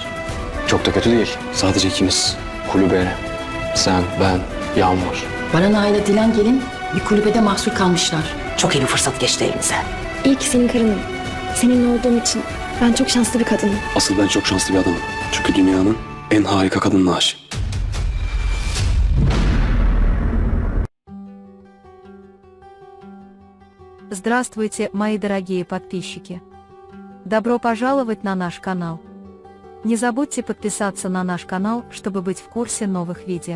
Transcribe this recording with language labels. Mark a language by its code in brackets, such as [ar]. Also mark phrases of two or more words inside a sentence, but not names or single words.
[tr] Çok da kötü değil. Sadece ikimiz. Kulübe, sen, ben, Yağmur. Baran Ağa'yla Dilan gelin bir kulübede mahsur kalmışlar. Çok iyi bir fırsat geçti elimize. İyi ki senin karınım. Seninle olduğum için ben çok şanslı bir kadınım. Asıl ben çok şanslı bir adamım. Çünkü dünyanın en harika kadınına aşığım. [ru] Здравствуйте, мои дорогие подписчики! Добро пожаловать на наш канал. Не забудьте подписаться на наш канал, чтобы быть в курсе новых видео.